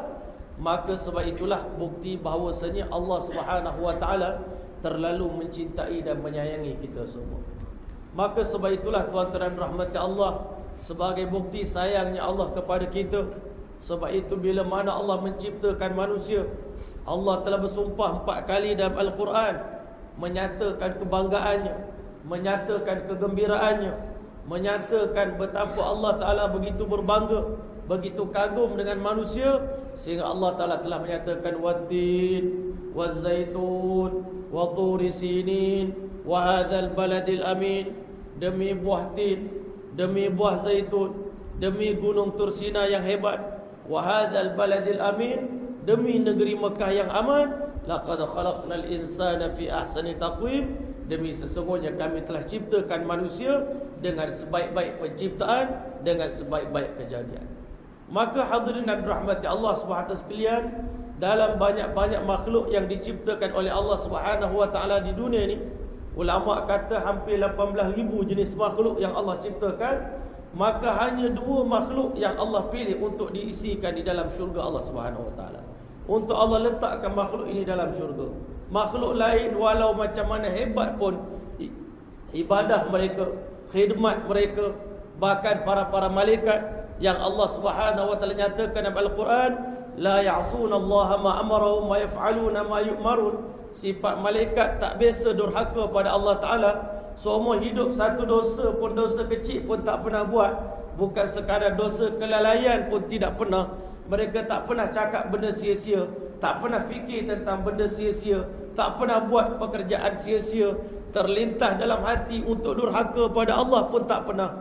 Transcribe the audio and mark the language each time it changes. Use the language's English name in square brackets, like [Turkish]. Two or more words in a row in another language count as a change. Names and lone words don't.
[Malay] Maka sebab itulah bukti bahawasanya Allah [Arabic] سبحانه وتعالى [Malay] terlalu mencintai dan menyayangi kita semua. Maka sebab itulah tuan-tuan rahmati Allah, sebagai bukti sayangnya Allah kepada kita, sebab itu bila mana Allah menciptakan manusia, Allah telah bersumpah 4 kali dalam Al-Quran, menyatakan kebanggaannya, menyatakan kegembiraannya, menyatakan betapa Allah Ta'ala begitu berbangga, begitu kagum dengan manusia, sehingga Allah Ta'ala telah menyatakan [Arabic] والتين والزيتون وطور سينين وهذا البلد الأمين. [Malay] Demi buah tin, demi buah zaitun, demi gunung Tursina yang hebat, [Arabic] وهذا البلد الأمين, [Malay] demi negeri Mekah yang aman. [Arabic] لقد خلقنا الإنسان في أحسن تقويم. [Malay] Demi sesungguhnya kami telah ciptakan manusia dengan sebaik-baik penciptaan, dengan sebaik-baik kejadian. Maka hadirin dan rahmati Allah Subhanahu sekalian, dalam banyak-banyak makhluk yang diciptakan oleh Allah [Arabic] سبحانه وتعالى [Malay] di dunia ini, ulama kata hampir 18,000 jenis makhluk yang Allah ciptakan, maka hanya 2 makhluk yang Allah pilih untuk diisikan di dalam syurga Allah [Arabic] سبحانه وتعالى. [Malay] Untuk Allah letakkan makhluk ini dalam syurga. Makhluk lain walau macam mana hebat pun ibadah mereka, khidmat mereka, bahkan para malaikat yang Allah [Arabic] سبحانه وتعالى [Malay] nyatakan dalam Al-Quran, [Arabic] لا يعصون الله ما أمرهم ويفعلون ما يؤمرون. [Malay] Sifat malaikat tak biasa durhaka pada Allah Taala. Semua hidup satu dosa pun, dosa kecil pun tak pernah buat, bukan sekadar dosa kelalaian pun tidak pernah. Mereka tak pernah cakap benda sia-sia, tak pernah fikir tentang benda sia-sia, tak pernah buat pekerjaan sia-sia, terlintas dalam hati untuk durhaka pada Allah pun tak pernah.